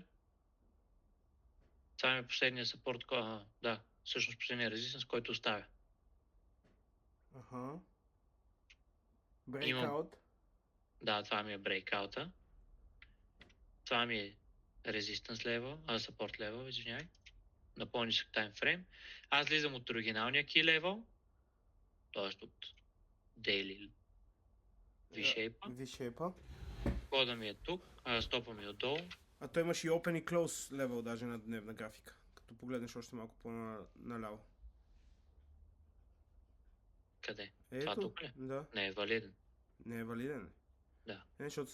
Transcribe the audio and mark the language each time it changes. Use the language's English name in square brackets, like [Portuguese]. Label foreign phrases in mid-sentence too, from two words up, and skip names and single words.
[Bulgarian] Това е последния съпорт, да, всъщност последния резистенс, който оставя. Аха. Имам- Breakout. Да, това ми е брейкаута. Това ми е резистенс [English] level, support level, [Bulgarian] извинявай. На по-нисък таймфрейм. Аз слизам от оригиналния [English] key level, [Bulgarian] т.е. от [English] daily V-shape. [Bulgarian] V-shape. Кода ми е тук, стопа ми е отдолу. А той имаш и Open и [English] Close level [Bulgarian] даже на дневна графика. Като погледнеш още малко по-наляво. Къде? Това Ето, тук ли? да. Не е валиден. Не е валиден. Да. Не, защото са